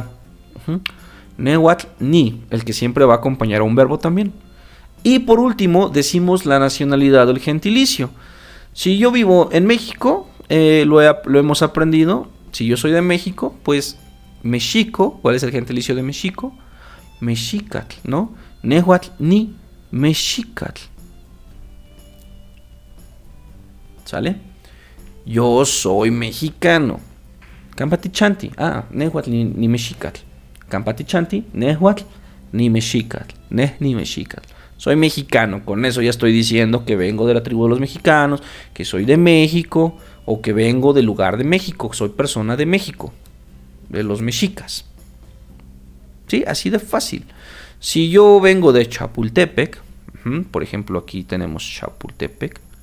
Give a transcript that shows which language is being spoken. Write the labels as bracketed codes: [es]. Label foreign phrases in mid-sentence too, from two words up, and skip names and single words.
[nah] Nehuatl, ni, [es] el que siempre va a acompañar a un verbo también. Y por último, decimos la nacionalidad o el gentilicio. Si yo vivo en México, lo hemos aprendido. Si yo soy de México, pues Mexico. ¿Cuál es el gentilicio de México? [nah] Mexicatl, ¿no? Nehuatl, ni. mexicatl. [es] ¿Sale? Yo soy mexicano. [nah] Campatichanti. Nehuatl ni mexicatl. Campatichanti, nehuatl ni mexicatl. Ni mexicatl. [es] Soy mexicano. Con eso ya estoy diciendo que vengo de la tribu de los mexicanos, que soy de México o que vengo del lugar de México. Soy persona de México, de los mexicas. ¿Sí? Así de fácil. Si yo vengo de Chapultepec, por ejemplo, aquí tenemos Chapultepec.